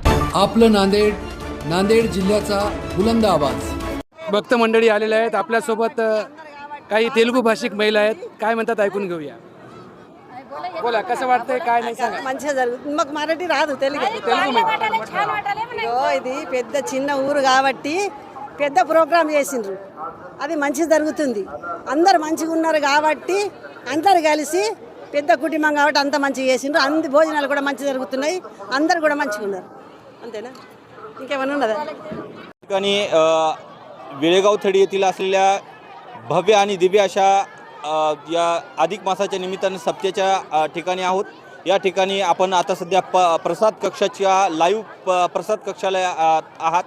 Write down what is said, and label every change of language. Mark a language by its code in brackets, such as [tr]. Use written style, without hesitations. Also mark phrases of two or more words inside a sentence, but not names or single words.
[mr] आपलं नांदेड, नांदेड जिल्ह्याचा बुलंद आवाज। भक्त मंडळी आलेले आहेत आपल्यासोबत, काही तेलुगू भाषिक महिला आहेत, काय म्हणतात ऐकून घेऊया। बोला, कसं वाटतंय काय नाही सांगा। [te] మంచిగా జరుగుతుంది మాకు మరాఠీ రాదు తెలుగు ఇది పెద్ద చిన్న ఊరు కాబట్టి పెద్ద ప్రోగ్రామ్ చేసిండ్రు అది మంచి జరుగుతుంది అందరు మంచిగా ఉన్నారు కాబట్టి అందరు కలిసి పెద్ద కుటుంబం కాబట్టి అంత మంచిగా చేసిండ్రు అన్ని భోజనాలు కూడా మంచి జరుగుతున్నాయి అందరు కూడా మంచిగా ఉన్నారు అంతేనా ఇంకేమైనా ఉన్నదా [mr] ठिकाणी वेळेगाव थडी येथील असलेल्या भव्य आणि दिव्य अशा या अधिक मासाच्या निमित्ताने सप्त्याच्या ठिकाणी आहोत। या ठिकाणी आपण आता सध्या प्रसाद कक्षाच्या लाईव्ह प्रसाद कक्षाला आहात।